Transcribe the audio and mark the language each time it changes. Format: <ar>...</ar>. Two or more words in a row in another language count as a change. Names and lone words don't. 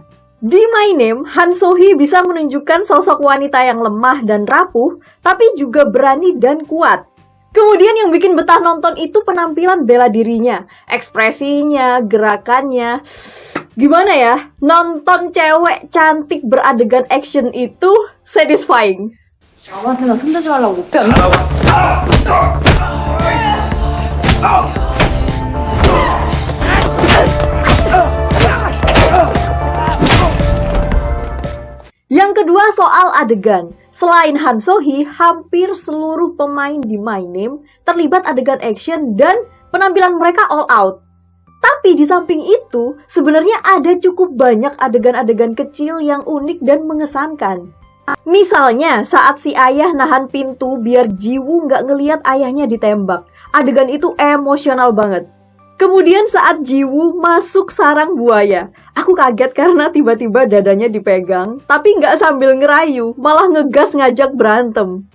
<id>Di My Name, Han So-hee bisa menunjukkan sosok wanita yang lemah dan rapuh, tapi juga berani dan kuat. Kemudian yang bikin betah nonton itu penampilan bela dirinya, ekspresinya, gerakannya. Gimana ya, nonton cewek cantik beradegan action itu satisfying.</id> <ko>아무한테나 손대지 말라고 못해.</ko> <id>Yang kedua soal adegan. Selain Han So-hee, hampir seluruh pemain di My Name terlibat adegan action dan penampilan mereka</id> <en>all out.</en> <id>Tapi di samping itu, sebenarnya ada cukup banyak adegan-adegan kecil yang unik dan mengesankan. Misalnya, saat si ayah nahan pintu biar Jiwoo nggak ngeliat ayahnya ditembak. Adegan itu emosional banget. Kemudian saat Jiwoo masuk sarang buaya, aku kaget karena tiba-tiba dadanya dipegang, tapi nggak sambil ngerayu, malah ngegas ngajak berantem.</id>